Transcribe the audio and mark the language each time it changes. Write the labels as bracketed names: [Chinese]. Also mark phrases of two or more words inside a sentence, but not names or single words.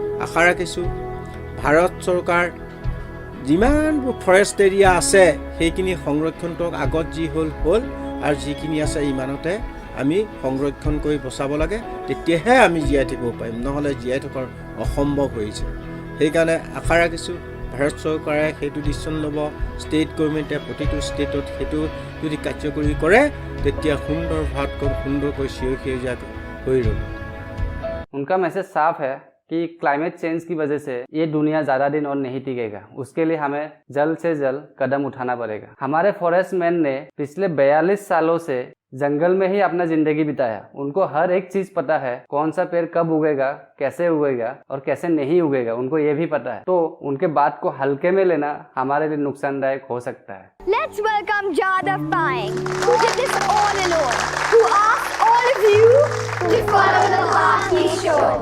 [Assamese] সেইকাৰণে আশা ৰাখিছোঁ ভাৰত চৰকাৰ যিমানবোৰ [English] forest area [Assamese] আছে সেইখিনি সংৰক্ষণ কৰক আগত যি হ'ল আৰু যিখিনি আছে ইমানতে আমি সংৰক্ষণ কৰি বচাব লাগে তেতিয়াহে আমি জীয়াই থাকিব পাৰিম নহ'লে জীয়াই থকাৰ অসম্ভৱ হৈছে সেইকাৰণে আশা ৰাখিছোঁ ভাৰত চৰকাৰে সেইটো ডিচিশ্যন ল'ব [English] state government [Assamese] প্ৰতিটো ষ্টেটত সেইটো যদি কাৰ্যকৰী কৰে তেতিয়া সুন্দৰ ভাৰতখন সুন্দৰকৈ সেউজীয়া হৈ ৰ'ব [Hindi] उनका मैसेज साफ है कि [English] climate change [Hindi] की वजह से ये दुनिया ज़्यादा दिन और नहीं टिकेगा। उसके लिए हमें जल्द से जल्द कदम उठाना पड़ेगा। हमारे [English] Forest Man [Hindi] ने पिछले 42 सालों से जंगल में ही अपना जिंदगी बिताया। उनको हर एक चीज पता है, कौन सा पेड़ कब उगेगा, कैसे उगेगा और कैसे नहीं उगेगा, उनको ये भी पता है। तो उनके बात को हल्के में लेना हमारे लिए नुकसानदायक हो सकता है। [English] Let's welcome Jadav Paing, who did this all alone, who asked all of you to follow the path he showed.